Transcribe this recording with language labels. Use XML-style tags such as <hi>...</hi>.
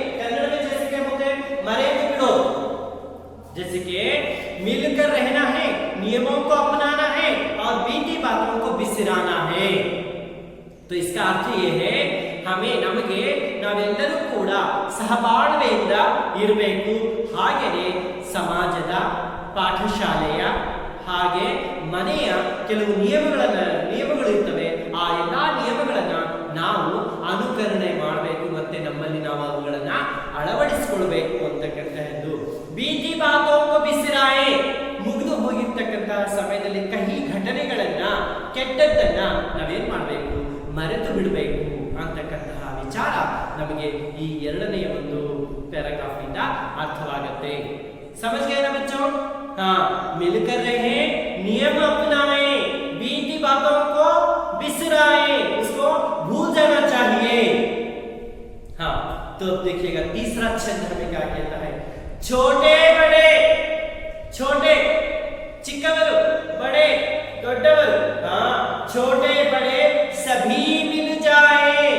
<hi>कन्नड़ में जैसे क्या बोलते हैं,</hi> <kn>मरे तो बिड़ो।</kn> <hi>जैसे कि मिलकर रहना है, नियमों को अपनाना है और बीती बातों को बिसराना है। तो इसका अर्थ ये है, हमें</hi> <kn>नಮಗೆ ನಾವೆಲ್ಲರೂ ಕೂಡ ಸಹಬಾಳ್ವೆಯಿಂದ ಇರಬೇಕು। ಹಾಗೆಯೇ ಸಮಾಜದ, ಪಾಠಶಾಲೆಯ ಹಾಗೆ ಮನೆಯ ಕೆಲವು ನಿಯಮಗಳು ಇರ್ತವೆ, ಆ ಎಲ್ಲಾ ನಿಯಮಗಳನ್ನ ನಾವು ಅನುಕರಣೆ ಮಾಡಬೇಕು ಮತ್ತೆ ನಮ್ಮಲ್ಲಿ ನಾವು ಅವುಗಳನ್ನ ಅಳವಡಿಸಿಕೊಳ್ಳಬೇಕು ಅಂತಕ್ಕಂತಹದ್ದು।</kn> <hi>बीती बातों को बिसराए,</hi> <kn>ಮುಗಿದು ಹೋಗಿರ್ತಕ್ಕಂತಹ ಸಮಯದಲ್ಲಿ ಕಹಿ ಘಟನೆಗಳನ್ನ, ಕೆಟ್ಟದ್ದನ್ನ ನಾವೇನ್ ಮಾಡಬೇಕು? ಮರೆತು ಬಿಡಬೇಕು ಅಂತಕ್ಕಂತಹ ವಿಚಾರ ನಮಗೆ ಈ ಎರಡನೆಯ ಒಂದು ಪ್ಯಾರಾಗ್ರಾಫ್ ನಿಂದ ಅರ್ಥವಾಗುತ್ತೆ।</kn> <hi>समझ गए ना बच्चों? हाँ, मिलकर रहे, नियम अपनाए, बीती बातों को बिसराए, उसको भूल जाना चाहिए। हाँ, तो देखिएगा तीसरा छंद हमें क्या कहता है? छोटे बड़े, छोटे चिक्कवरू, बड़े दोड्डवरू, हाँ, छोटे बड़े सभी मिल जाए।</hi>